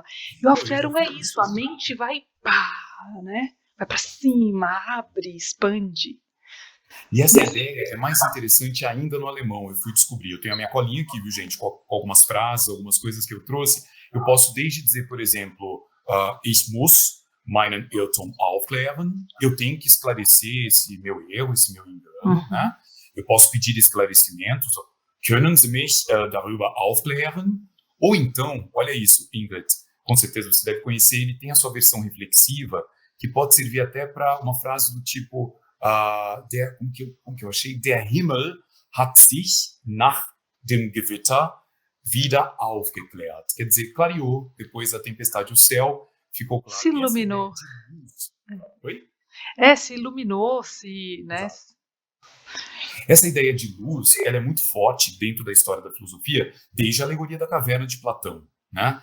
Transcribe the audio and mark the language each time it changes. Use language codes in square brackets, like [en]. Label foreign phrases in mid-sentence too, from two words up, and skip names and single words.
[pt] E o aufklärung é isso, a mente vai, né, vai para cima, abre, expande. E essa ideia é mais interessante ainda no alemão, eu fui descobrir. Eu tenho a minha colinha aqui, viu, gente, com algumas frases, algumas coisas que eu trouxe. Eu posso desde dizer, por exemplo, [de] ich muss meinen Irrtum aufklären, [pt] eu tenho que esclarecer esse meu erro, esse meu engano, né? Eu posso pedir esclarecimentos, [de] können Sie mich darüber aufklären? [pt] Ou então, olha isso, Ingrid, com certeza você deve conhecer, ele tem a sua versão reflexiva, que pode servir até para uma frase do tipo, como que eu achei? [de] Der Himmel hat sich nach dem Gewitter wieder aufgeklärt. [pt] Quer dizer, clareou depois da tempestade, o céu ficou claro. Se iluminou. Oi? Se iluminou, né? Essa ideia de luz, ela é muito forte dentro da história da filosofia, desde a alegoria da caverna de Platão, né?